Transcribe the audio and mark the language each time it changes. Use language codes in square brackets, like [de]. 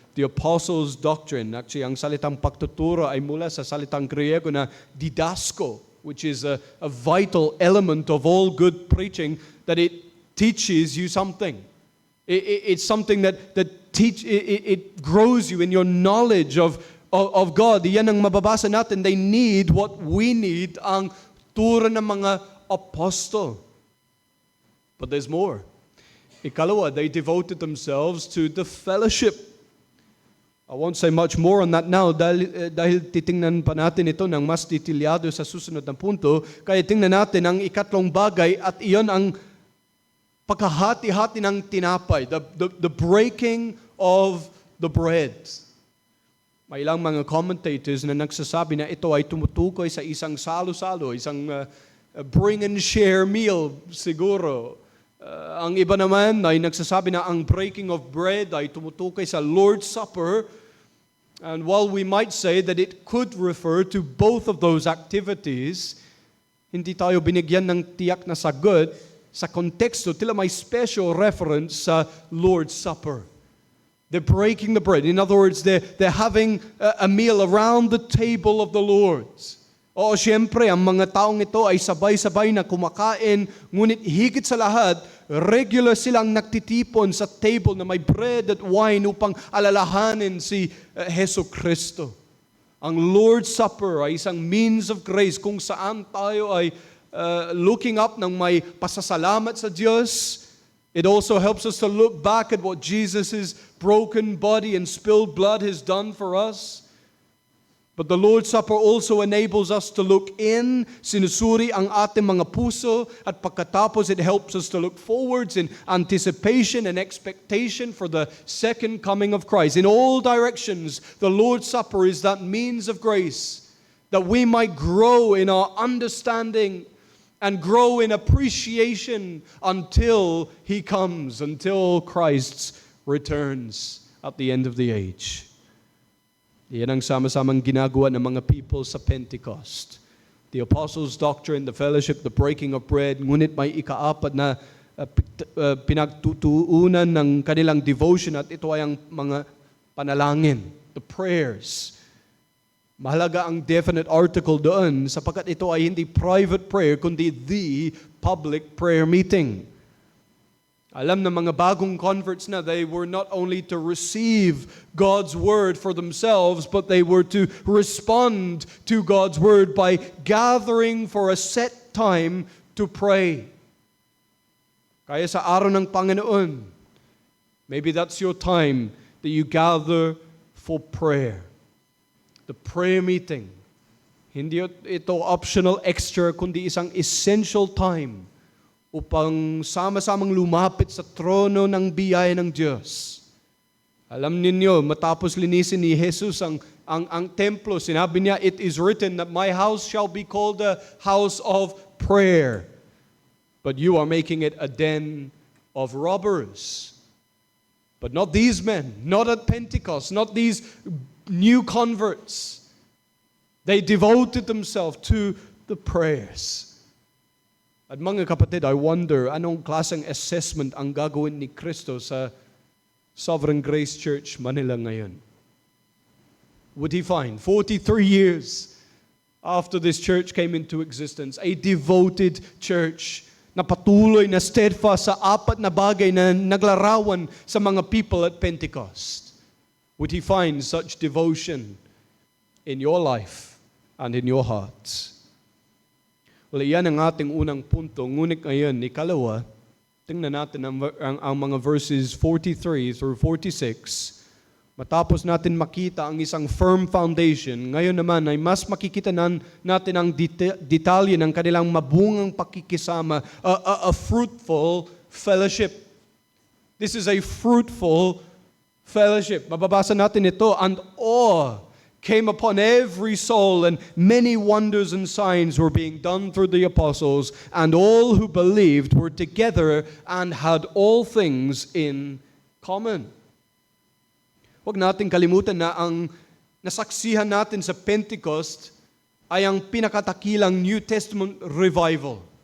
[en] The apostles' doctrine. Actually, [tl] ang salitang pagtuturo ay mula sa salitang Griego na didasko, [en] which is a vital element of all good preaching, that it teaches you something. It's something that it grows you in your knowledge of God. [tl] Iyan ang mababasa natin. [en] They need what we need, [tl] ang turo ng mga apostol. [en] But there's more. [tl] Ikalawa, [en] they devoted themselves to the fellowship. I won't say much more on that now [tl] dahil titingnan pa natin ito ng mas detalyado sa susunod na punto. Kaya tingnan natin ang ikatlong bagay at iyon ang pagkahati-hati ng tinapay, [en] the breaking of the bread. [tl] May ilang mga commentators na nagsasabi na ito ay tumutukoy sa isang salo-salo, isang [en] bring and share meal [tl] siguro. Ang iba naman ay nagsasabi na ang breaking of bread ay tumutukoy sa Lord's Supper. [en] And while we might say that it could refer to both of those activities, [tl] hindi tayo binigyan ng tiyak na sagot sa konteksto. Tila may [en] special reference [tl] sa Lord's Supper. [en] They're breaking the bread. In other words, they're having a meal around the table of the Lord. [tl] O siyempre, ang mga taong ito ay sabay-sabay na kumakain, ngunit higit sa lahat, regular silang nagtitipon sa table na may bread at wine upang alalahanin si Hesus Kristo. Ang Lord's Supper ay isang [en] means of grace [tl] kung saan tayo ay [en] looking up [tl] ng may pasasalamat sa Diyos. [en] It also helps us to look back at what Jesus' broken body and spilled blood has done for us. But the Lord's Supper also enables us to look in, [tl] sinusuri ang ating mga puso, at pagkatapos [en] it helps us to look forwards in anticipation and expectation for the second coming of Christ. In all directions, the Lord's Supper is that means of grace, that we might grow in our understanding and grow in appreciation until He comes, until Christ returns at the end of the age. [tl] Yan ang sama-samang ginagawa ng mga people sa Pentecost. [en] The apostles' doctrine, the fellowship, the breaking of bread, [tl] ngunit may ikaapat na pinagtutuunan ng kanilang devotion at ito ay ang mga panalangin, [en] the prayers. [tl] Mahalaga ang definite article doon sapagkat ito ay hindi private prayer kundi [en] the public prayer meeting. [tl] Alam ng mga bagong converts na [en] they were not only to receive God's word for themselves, but they were to respond to God's word by gathering for a set time to pray. [tl] Kaya sa araw ng Panginoon, [en] maybe that's your time that you gather for prayer. The prayer meeting. [tl] Hindi ito [en] optional extra, [tl] kundi isang [en] essential time [tl] upang sama-samang lumapit sa trono ng biyaya ng Diyos. Alam ninyo, matapos linisin ni Jesus ang templo, sinabi niya, [en] it is written that my house shall be called a house of prayer. But you are making it a den of robbers. But not these men, not at Pentecost, not these new converts. They devoted themselves to the prayers. [tl] At mga kapatid, [en] I wonder, [tl] anong klaseng assessment ang gagawin ni Kristo sa Sovereign Grace Church Manila ngayon? [en] Would He find 43 years after this church came into existence, a devoted church [tl] na patuloy na steadfast sa apat na bagay na naglarawan sa mga people at Pentecost? [en] Would He find such devotion in your life and in your hearts? Well, [tl] iyan ang ating unang punto. Ngunit ngayon, ikalawa, tingnan natin ang mga verses 43 through 46. Matapos natin makita ang isang [en] firm foundation, [tl] ngayon naman ay mas makikita natin ang detalye ng kanilang mabungang pakikisama, [en] a fruitful fellowship. This is a fruitful fellowship. [tl] Mababasa natin ito, [en] and awe came upon every soul, and many wonders and signs were being done through the apostles, and all who believed were together and had all things in common. [tl] Huwag natin kalimutan na ang nasaksihan natin sa Pentecost ay ang pinakatakilang New Testament revival.